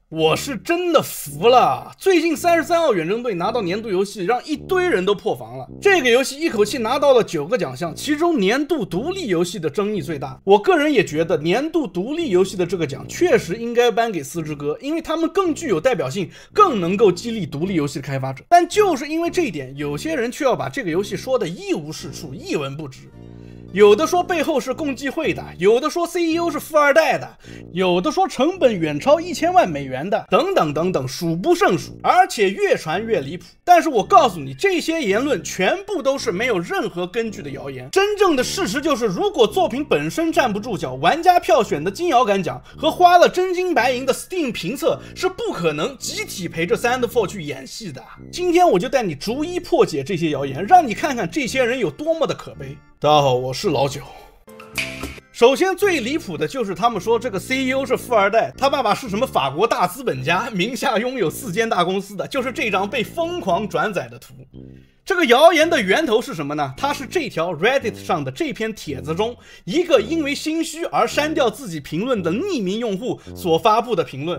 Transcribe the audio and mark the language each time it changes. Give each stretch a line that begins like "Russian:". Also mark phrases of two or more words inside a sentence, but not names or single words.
Chinese: 我是真的服了，最近33号远征队拿到年度游戏，让一堆人都破防了。这个游戏一口气拿到了9个奖项，其中年度独立游戏的争议最大。我个人也觉得年度独立游戏的这个奖确實應該頒給四之歌，因為他們更具有代表性，更能夠激勵獨立遊戲的開發者。但就是因為這一點，有些人卻要把這個遊戲說得一無是處，一文不值。有的說背後是共濟會的，有的說 CEO 是富二代的，有的說成本遠超1000萬美元的，等等等等，數不勝數，而且越傳越離譜。但是我告訴你，這些言論全部都是沒有任何根據的謠言。真正的事實就是，如果作品本身站不住腳，玩家票選的金搖桿獎和花了真金白銀的 Steam 評測是不可能集體陪着 Sandford 去演戲的。今天我就帶你逐一破解這些謠言，讓你看看這些人有多麼的可悲。大家好，我是老九。首先最離譜的就是他們說這個 CEO 是富二代，他爸爸是什麼法國大資本家，名下擁有4間大公司的，就是這張被瘋狂轉載的圖。這個謠言的源頭是什麼呢？它是這條 Reddit 上的這篇帖子中一個因為心虛而刪掉自己評論的匿名用戶所發布的評論。